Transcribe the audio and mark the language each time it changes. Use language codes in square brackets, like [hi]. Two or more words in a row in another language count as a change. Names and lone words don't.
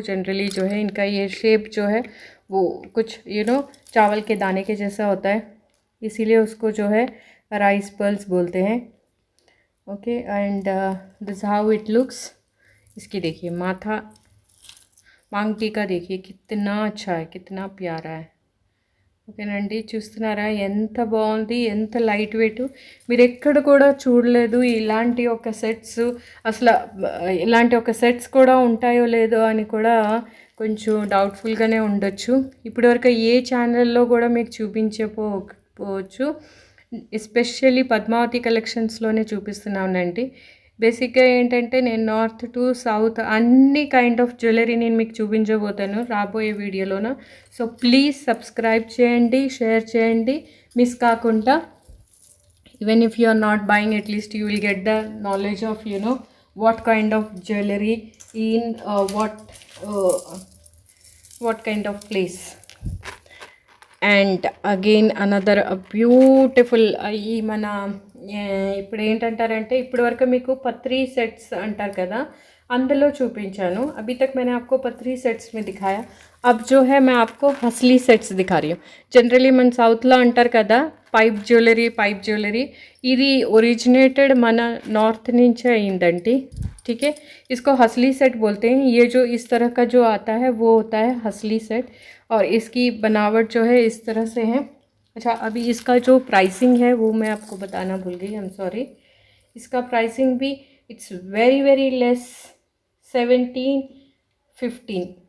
[hi] जनरली जो है इनका ये शेप जो है वो कुछ चावल के दाने के जैसा होता है, इसीलिए उसको जो है [en] rice pearls [hi] बोलते हैं. [en] Okay, and this how it looks. [hi] इसकी देखिए माथा, मांग टीका देखिए कितना अच्छा है, कितना प्यारा है. [te] ఓకేనండి. చూస్తున్నారా ఎంత బాగుంది, ఎంత [en] light weight. [te] మీరు ఎక్కడ కూడా చూడలేదు ఇలాంటి ఒక సెట్స్. అసలు ఇలాంటి ఒక సెట్స్ కూడా ఉంటాయో లేదో అని కూడా కొంచెం డౌట్ఫుల్గానే ఉండొచ్చు. ఇప్పటివరకు ఏ ఛానల్లో కూడా మీకు చూపించకపోవచ్చు. ఎస్పెషల్లీ పద్మావతి కలెక్షన్స్లోనే చూపిస్తున్నానండి. బేసిక్గా ఏంటంటే నేను [en] north to south [te] అన్ని [en] kind of jewelry [te] నేను మీకు చూపించబోతాను రాబోయే వీడియోలోన. [en] so please subscribe [te] చేయండి, షేర్ చేయండి మిస్ కాకుండా. [en] even if you are not buying, at least you will get the knowledge of what kind of jewelry in what kind of place. and again another beautiful [te] ఈ మన ఇప్పుడు ఏంటంటారంటే ఇప్పటి వరకు మీకు పత్రి సెట్స్ అంటారు కదా, అందులో చూపించాను. [hi] अभी तक मैंने आपको पथरी सेट्स में दिखाया. अब जो है मैं आपको हसली सेट्स दिखा रही हूँ. [te] जनरली మన సౌత్లో అంటారు కదా [en] pipe jewelry. [te] ఇది ఒరిజిनेटेड మన నార్త్ నుంచే అయిందండి. [hi] ठीक है, इसको हसली सेट बोलते हैं. ये जो इस तरह का जो आता है वो होता है हसली सेट, और इसकी बनावट जो है इस तरह से है. अच्छा, अभी इसका जो प्राइसिंग है वो मैं आपको बताना भूल गई, [en] I am sorry. [hi] इसका प्राइसिंग भी [en] it's very very less, [hi] 17-15.